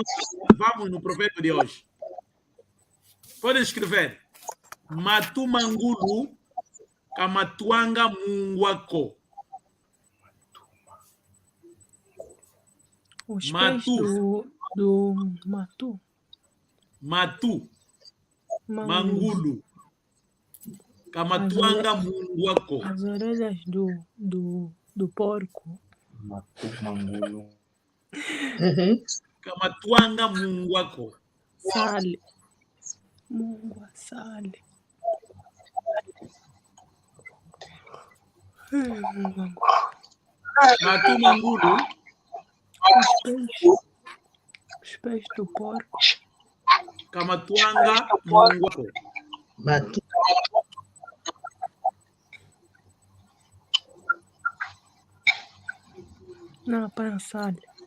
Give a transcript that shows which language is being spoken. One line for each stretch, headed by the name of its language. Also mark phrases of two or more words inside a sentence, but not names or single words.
Portuguese: Vamos no provérbio de hoje. Podem escrever.
Kimbundu: Matumangulu kamatuanga mungwako.
Portuguese: Os pés do Matu.
Kimbundu: Matu. Mangulu. Kamatuanga mungwako.
Portuguese: As orelhas do porco.
Kimbundu: Matumangulu. Kamatuanga mungwako. Sale. Mungwa sale. Matumangulu.
Portuguese: Os pés do porco.
Kimbundu: Kamatuanga mungwako.
Portuguese: Não apanha sale.